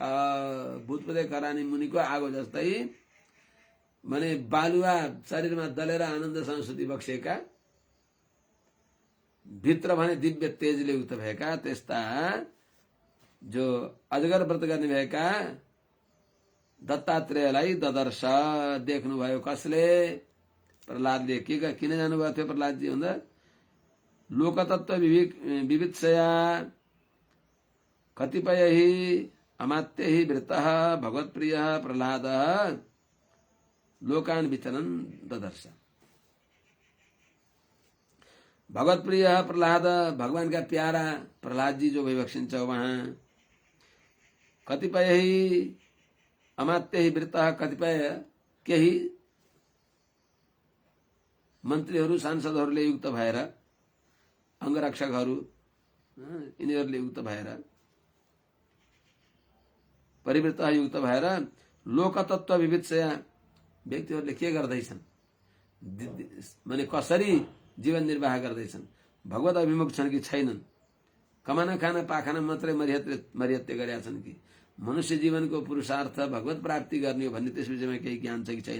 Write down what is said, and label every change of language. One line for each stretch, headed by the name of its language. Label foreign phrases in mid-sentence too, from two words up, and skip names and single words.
Nepali: भूतपदे करानी मुनिको आगो जस्तै माने बालुवा शरीरमा दलेर आनन्दसँग सुति बक्सेका, भित्र भने दिव्य तेजले युक्त भएका त्यस्ता जो अजगर व्रत गर्ने भएका दत्तात्रेयलाई ददर्श देख्नुभयो। कसले? प्रहलादले। किन जानुभएको थियो प्रहलादजी भन्दा
Sanskrit: लोकतत्व विवित्सया कतिपय ही अमात्य ही वृत्त भगवत्प्रिय प्रहलाद लोकान विचरण ददर्श।
Nepali: भगवत्प्रिय प्रहलाद,
Hindi: भगवान का प्यारा प्रहलाद जी
Nepali: जो विवक्षिन्छ वहाँ,
Sanskrit: कतिपय ही अमात्य ही वृत्त,
Nepali: कतिपय केही मन्त्रीहरू सांसदहरूले युक्त भएर, अंगरक्षकहरू यिनीहरूले युक्त भएर, परिवृत्त युक्त भएर
Sanskrit: लोकतत्व विवित्सया
Nepali: व्यक्तिहरूले के गर्दैछन्, माने कसरी जीवन निर्वाह गर्दैछन्, भगवत अभिमुख छन् कि छैनन्, कमाना खाना पाखाना मात्रै मर्यात्य गरेका छन् कि मनुष्य जीवनको पुरुषार्थ भगवत प्राप्ति गर्ने हो भन्ने त्यस विषयमा केही ज्ञान छ कि छैन।